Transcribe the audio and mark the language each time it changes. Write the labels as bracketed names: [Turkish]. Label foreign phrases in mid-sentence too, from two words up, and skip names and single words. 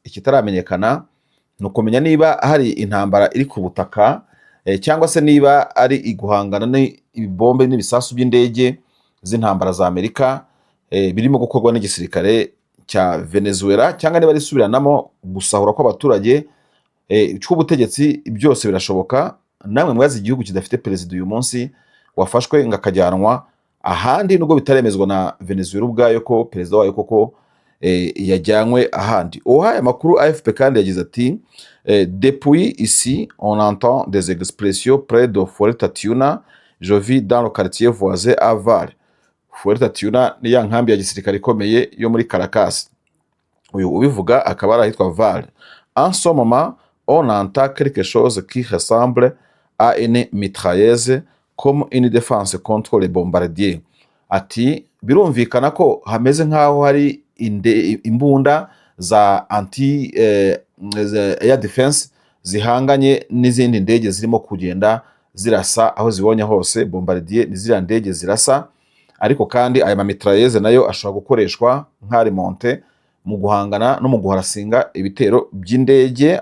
[Kinyarwanda] Ikitaramenyekana ni ukumenya niba hari intambara iri ku butaka cyangwa se niba ari iguhangana n'ibibombe n'ibisasu by'indege z'intambara za Amerika birimo gukorwa n'igisirikare cya Venezuela, cyangwa niba risubiranamo gusahura kw'abaturage cy'ubutegetsi. Byose birashoboka. Namwe mwazi igihugu kidafite perezida uyu munsi wafashwe ngo akajyanwa ahandi, nubwo bitaremezwa na Venezuela ubwayo ko perezida wayo koko yajyanywe ahandi. Uwahaye amakuru AFP kandi yagize ati [French] depuis ici on entend des expressions près de Fuerte Tiuna, je vis dans le quartier voisin à Vale. [Kinyarwanda] Fuerte Tiuna ni ya nkambi ya gisirikare ikomeye yo muri Caracas. Uyu ubivuga akaba ari ahitwa Vale. [French] En ce moment on entend quelque chose qui ressemble à une mitrailleuse comme une défense contre les bombardiers. [Kinyarwanda] Ati birumvikana ko hameze nk'aho hari imbunda za [English] anti air defense [Kinyarwanda] zihanganye n'izindi ndege zirimo kugenda zirasa aho zibonye hose. Bombardier ni ziriya ndege zirasa, ariko kandi aya mitrailleuse nayo ashobora gukoreshwa nka remonte mu guhangana no mu guharasinga ibitero by'indege.